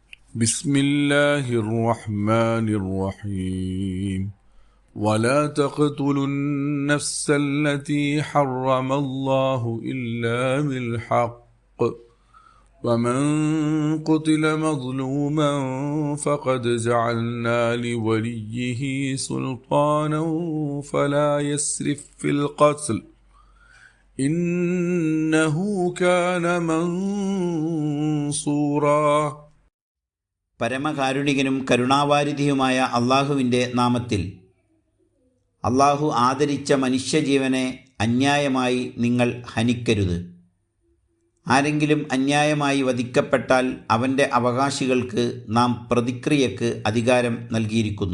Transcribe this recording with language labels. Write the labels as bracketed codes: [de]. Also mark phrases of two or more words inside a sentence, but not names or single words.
[ar] بسم الله الرحمن الرحيم ولا تقتلوا النفس التي حرم الله إلا بالحق ومن قتل مظلوما فقد جعلنا لوليه سلطانا فلا يسرف في القتل إنه كان منصورا. [ml] പരമകാരുണികനും കരുണാവാരിധിയുമായ അള്ളാഹുവിൻ്റെ നാമത്തിൽ. അള്ളാഹു ആദരിച്ച മനുഷ്യജീവനെ അന്യായമായി നിങ്ങൾ ഹനിക്കരുത്. ആരെങ്കിലും അന്യായമായി വധിക്കപ്പെട്ടാൽ അവൻ്റെ അവകാശികൾക്ക് നാം പ്രതിക്രിയക്ക് അധികാരം നൽകിയിരിക്കുന്നു.